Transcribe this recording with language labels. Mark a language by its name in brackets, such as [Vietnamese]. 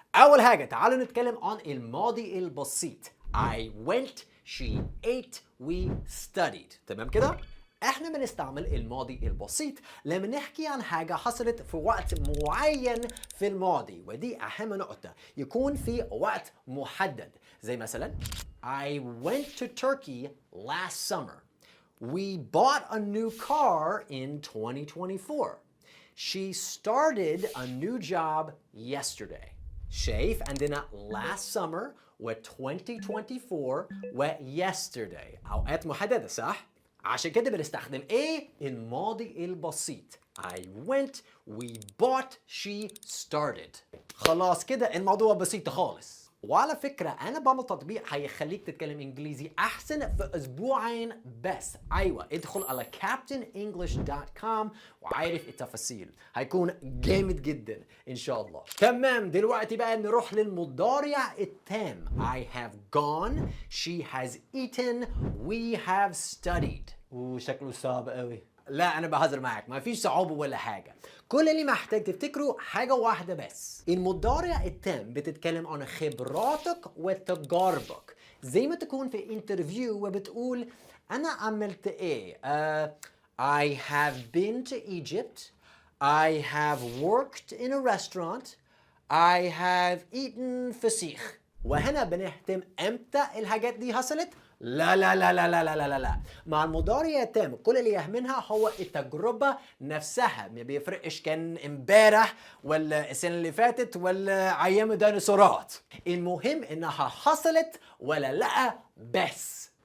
[Arabic] أول حاجة تعالوا نتكلم عن الماضي البسيط [English] I went, she ate, we studied. [Arabic] تمام كده؟ احنا بنستعمل الماضي البسيط لما نحكي عن حاجة حصلت في وقت معين في الماضي، ودي أهم نقطة، يكون في وقت محدد. زي مثلا [English] I went to Turkey last summer. We bought a new car in 2024. She started a new job yesterday. [Arabic] شايف عندنا [English] last summer [Arabic] و 2024 و yesterday أوقات محددة صح؟ عشان كده بنستخدم ايه؟ الماضي البسيط [English] I went, we bought, she started. [Arabic] خلاص كده الموضوع بسيط خالص. وعلى فكرة أنا بعمل تطبيق هيخليك تتكلم إنجليزي أحسن في أسبوعين بس. أيوة ادخل على captainenglish.com وعارف التفاصيل، هيكون جامد جدا إن شاء الله. تمام، دلوقتي بقى نروح للمضارع التام [English] I have gone, she has eaten, we have studied. [Arabic] وشكله صعب قوي. لا أنا بهزر معاك، ما فيش صعوبة ولا حاجة. كل اللي محتاج تفتكره حاجة واحدة بس. المضارع التام بتتكلم عن خبراتك وتجاربك. زي ما تكون في انترفيو وبتقول أنا عملت إيه؟ [English] I have been to Egypt. I have worked in a restaurant. I have eaten فسيخ. [Arabic] وهنا بنهتم امتى الحاجات دي حصلت؟ لا لا لا لا لا لا لا لا. مع المضارع التام كل اللي يهمنها هو التجربة نفسها، ما بيفرقش كان امبارح ولا السنة اللي فاتت ولا ايام الديناصورات. المهم انها حصلت ولا لا بس.